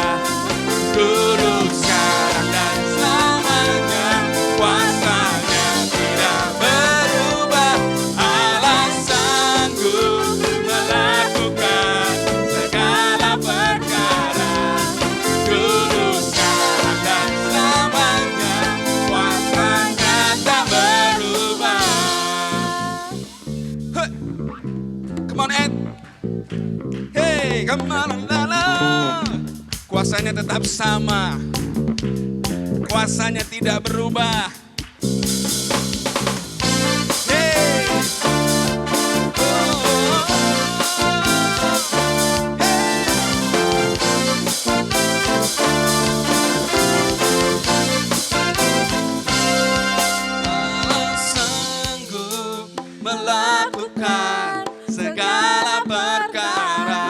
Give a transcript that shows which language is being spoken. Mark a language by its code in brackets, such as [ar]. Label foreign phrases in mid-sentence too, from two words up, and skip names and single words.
[id] Dulu, sekarang, dan selamanya kuasanya tidak berubah. Allah sanggup melakukan segala perkara. Dulu, sekarang, dan selamanya kuasanya tak berubah. [en] Hey, come on Ed. Hey, come on, la la. [id] Kuasanya tetap sama. Kuasanya tidak berubah. Hey. Allah sanggup melakukan segala perkara.